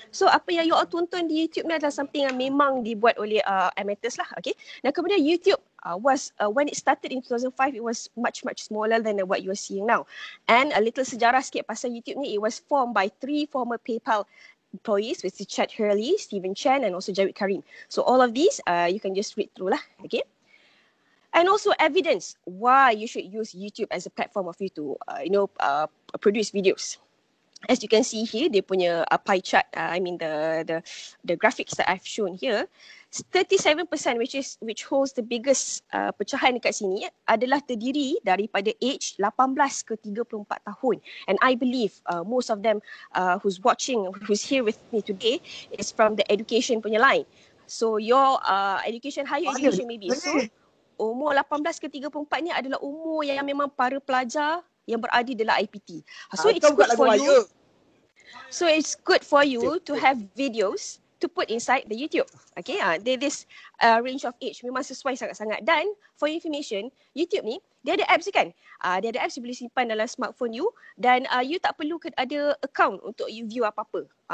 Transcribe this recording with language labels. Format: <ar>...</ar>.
<ms>So apa yang</ms> <en>you all</en> <ms>tonton di YouTube ni adalah</ms> <en>something</en> <ms>yang memang dibuat oleh amateurs lah.</ms> <en>Okay.</en> <ms>Dan kemudian</ms> <en>YouTube was when it started in 2005, it was much smaller than what you are seeing now. And a little</en> <ms>sejarah sikit pasal YouTube ni,</ms> <en>it was formed by 3 former PayPal employees, which is Chad Hurley, Stephen Chen and also Jawed Karim. So all of these you can just read through lah. Okay. And also evidence why you should use YouTube as a platform of you to produce videos. As you can see here,</en> <ms>dia punya</ms> <en>pie chart, the graphics that I've shown here, 37% which holds the biggest</en> <ms>pecahan dekat sini adalah terdiri daripada</ms> <en>age 18</en> <ms>ke 34 tahun.</ms> <en>And I believe most of them who's here with me today is from the education</en> <ms>punya</ms> <en>line. So your education, higher education maybe.</en> <ms>So umur 18 ke 34 ni adalah umur yang memang para pelajar yang berada dalam IPT.</ms> <en>So it's good for you. So it's good for you to have videos to put inside the YouTube. Okay, this range of age</en> <ms>memang sesuai sangat-sangat. Dan</ms> <en>for information,</en> <ms>YouTube ni dia ada apps kan? Dia ada apps yang boleh simpan dalam smartphone you dan you tak perlu ada account untuk you view apa-apa.</ms>